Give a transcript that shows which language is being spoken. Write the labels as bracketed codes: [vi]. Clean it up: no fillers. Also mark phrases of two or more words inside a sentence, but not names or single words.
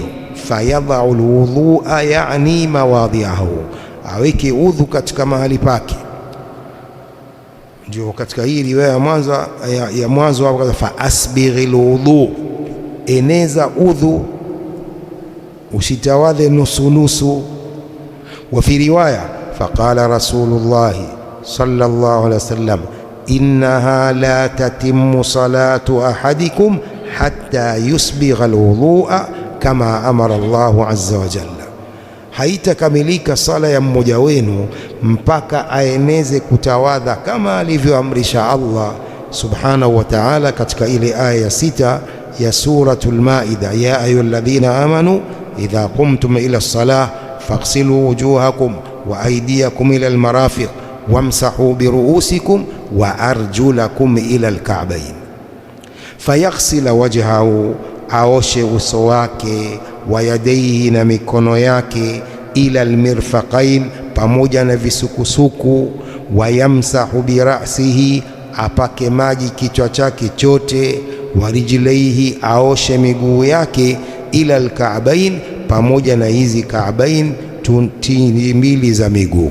[ar] فيضع الوضوء [sw] yani mawadhi'ahu, aweke udhu katika mahali pake. Ndio katika hii riwaya ya mwanzo hapo, [ar] فأسبغ الوضوء, [sw] eneza udhu, usitawadhe nusu nusu. [ar] وفي رواية فقال رسول الله صلى الله عليه وسلم إنها لا تتم صلاة أحدكم حتى يسبغ الوضوء kama أمر الله عز وجل, [sw] haitakamilika sala ya mmoja wenu mpaka aeneze kutawadha kama alivyoamrisha Allah [ar] سبحانه وتعالى [sw] katika ile aya ya 6 ya suratul Maida, [ar] يا أيها الذين آمنوا إذا قمتم إلى الصلاة فاغسلوا وجوهكم وأيديكم إلى المرافق وامسحوا برءوسكم وأرجلكم إلى الكعبين. فيغسل وجهه, [sw] aoshe uso wake, [ar] ويديه, [sw] na mikono yake, [ar] إلى المرفقين, [sw] pamoja na visukusuku, [ar] ويمسح برأسه, [sw] apake maji kichwa chake chote, [ar] ورجليه, [sw] aoshe miguu yake, [ar] إلى الكعبين, [sw] pamoja na hizi ka'bain, tuntini mbili za miguu.